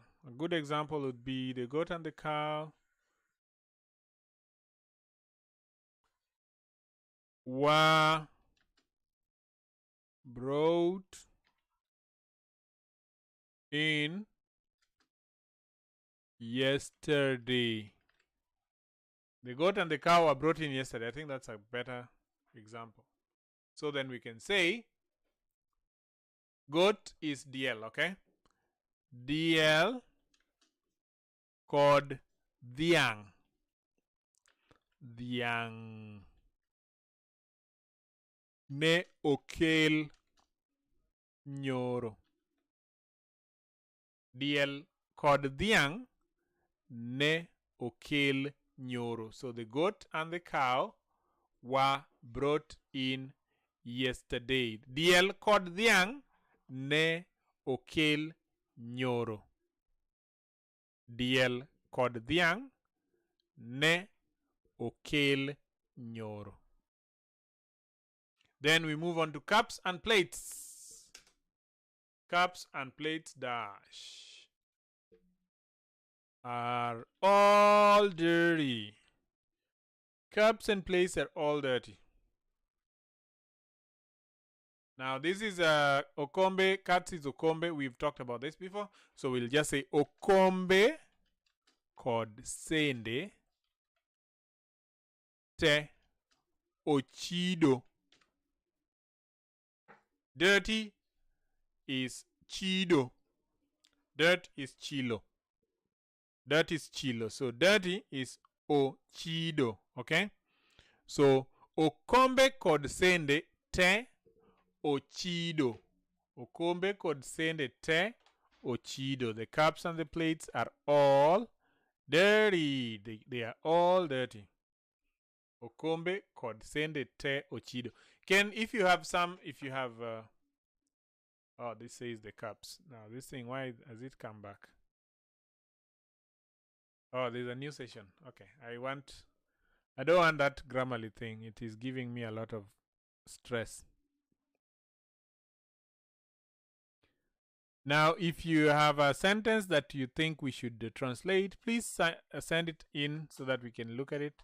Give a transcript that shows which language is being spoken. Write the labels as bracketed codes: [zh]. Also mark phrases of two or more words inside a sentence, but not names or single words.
[en] A good example would be the goat and the cow were brought in yesterday. The goat and the cow were brought in yesterday. I think that's a better example. So then we can say goat is DL, okay? [luo] DL kod dhiang. Dhiang ne okel nyoro. DL kod dhiang ne okel nyoro. [en] So the goat and the cow were brought in yesterday. [luo] DL kod dhiang ne okel nyoro. Diel kod dhiang' ne okel nyoro. [en] Then we move on to cups and plates. Cups and plates dash are all dirty. Cups and plates are all dirty. Now this is okombe. Cats is okombe. We've talked about this before. So we'll just say [luo] okombe kod sende te ochido. [en] Dirty is chido. Dirt is chilo. Dirt is chilo. So dirty is ochido. Okay? [luo] So okombe kod sende te ochido. Okombe kod sende te ochido. [en] The cups and the plates are all dirty. They are all dirty. [luo] Okombe kod sende te ochido. [en] If you have oh, this says the cups. Now this thing, why has it come back? Oh, there's a new session. Okay. I don't want that Grammarly thing. It is giving me a lot of stress. Now, if you have a sentence that you think we should translate, please send it in so that we can look at it.